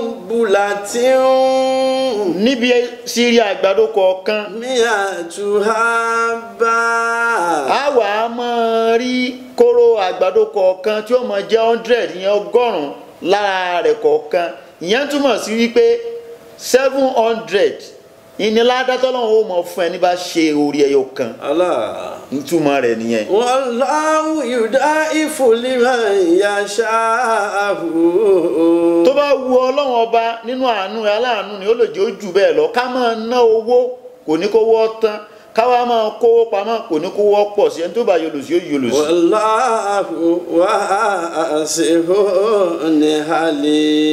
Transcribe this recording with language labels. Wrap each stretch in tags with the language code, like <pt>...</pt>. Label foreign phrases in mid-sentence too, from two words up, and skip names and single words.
<yo>níbi sírí àgbàdo kọ̀ọ̀kan a wà á máa rí kóró àgbàdo kọ̀ọ̀kan tí ó máa jẹ́ 100 ìyẹn 100 lára rẹ̀ kọ̀ọ̀kan ìyẹn túmọ̀ sí wípé 700 ìníládá tọ́lọ́run ó mọ̀ fún ẹni bá ṣe orí ẹyọ kan. Allah. ìtumọ̀ rẹ̀ nìyẹn.</yo> <ar>والله يضاعف لمن يشاء.</ar> <yo>tó bá wu ọlọ́run ọba nínú àánú ẹ̀ aláàánú ni ó lè jẹ́ ojú bẹ́ẹ̀ lọ ká máa ná owó kò ní kówó tán káwa máa kówó pamọ́ kò ní kówó pọ̀ sí ẹni tó bá yọlò sí ó yọlò sí.</yo> <ar>والله واسع حليم.</ar>